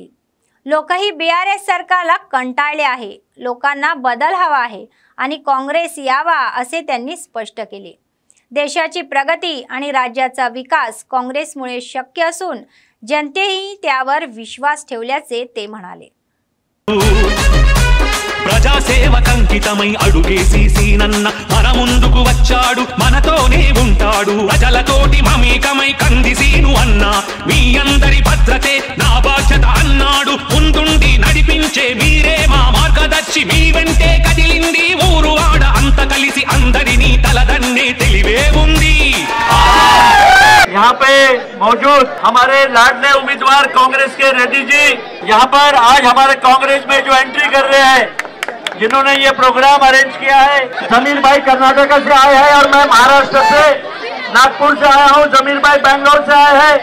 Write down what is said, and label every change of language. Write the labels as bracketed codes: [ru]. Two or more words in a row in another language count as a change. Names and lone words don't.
[mr] लोकही BRS सरकारला कंटाळले आहे. लोकांना बदल हवा आहे आणि काँग्रेस यावा असे त्यांनी स्पष्ट केले. देशाची प्रगती आणि राज्याचा विकास काँग्रेसमुळे शक्य असून जनतेही त्यावर विश्वास ठेवल्याचे ते म्हणाले. [te] ప్రజాసేవకంకితమై అడుగేసి సీనన్న మన ముందుకు వచ్చాడు, మనతోనే ఉంటాడు. ప్రజలతోటి మమేకమై కంది సీను అన్న, మీ అందరి భద్రతే నా బాధ్యత అన్నాడు. ముందుండి నడిపించే మీరే మా మార్గదర్శి, మీ వెంటే కదిలింది ఊరు వాడ అంత కలిసి అందరినీ తలదన్నే తెలివే ఉంది. [hi] यहाँ पे मौजूद हमारे लाडले उम्मीदवार कांग्रेस के रेड्डी जी, यहाँ पर आज हमारे कांग्रेस में जो एंट्री कर रहे हैं, जिन्होंने ये [en] program arrange [hi] किया है, जमीर भाई कर्नाटक से आए हैं और मैं महाराष्ट्र से नागपुर से आया हूँ, जमीर भाई बेंगलोर से आए हैं।